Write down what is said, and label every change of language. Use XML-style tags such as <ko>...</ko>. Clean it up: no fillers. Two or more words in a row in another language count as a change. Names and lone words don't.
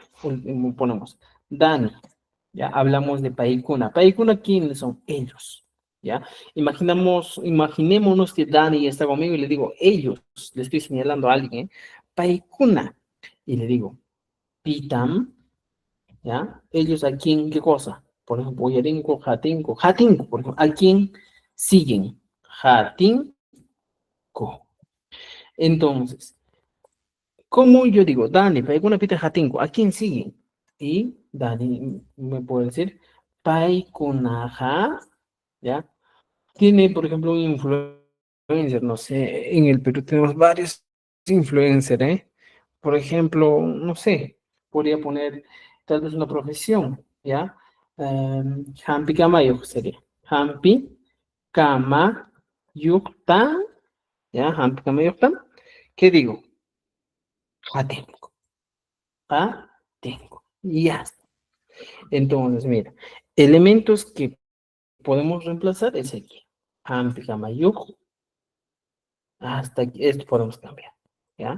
<es>Último, ponemos. Dani. Ya hablamos de Paikuna. Paikuna, ¿quiénes son? Ellos. ¿Ya? Imaginémonos que Dani está conmigo y le digo, ellos, le estoy señalando a alguien, ¿eh? Paikuna. Y le digo, Pitam, ¿ya? Ellos a quién, ¿qué cosa? por ejemplo,</es> <qu>uyarinko, jatinko, jatinko,</qu> <es>por ejemplo, ¿a quién siguen? Jatinko. Entonces, ¿cómo yo digo? Dani,</es> <qu>paikuna pita jatinko,</qu> <es>¿a quién siguen? Y Dani me puede decir, paikunaja, ¿ya? Tiene, por ejemplo, un influencer, no sé, en el Perú tenemos varios influencers, ¿eh? Por ejemplo, no sé, podría poner tal vez una profesión, ¿ya?</es> <qu>Hampi Kamayuk sería. Hampi Kamayuktan, ¿ya? Hampi Kamayuktan.</qu> <es>¿Qué digo?</es> <qu>Jatengo, Jatengo.</qu> <es>Ya. Entonces, mira, elementos que podemos reemplazar es aquí.</es> <qu>Hampi Kamayuk.</qu> <es>Hasta aquí, esto podemos cambiar, ¿ya?</es>